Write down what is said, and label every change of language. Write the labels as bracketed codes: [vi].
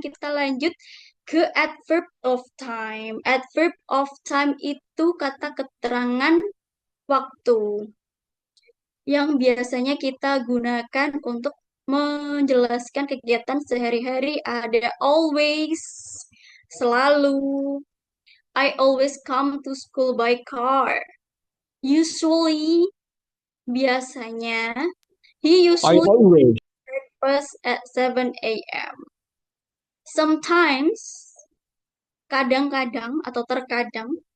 [id] Kita lanjut ke adverb of time. Adverb of time itu kata keterangan waktu yang biasanya kita gunakan untuk menjelaskan kegiatan sehari-hari. Ada [en] always, [id] selalu. [en] I always come to school by car. Usually, [id] biasanya. [en] He I usually always. breakfast at 7 a.m. Sometimes, [id] kadang-kadang atau terkadang.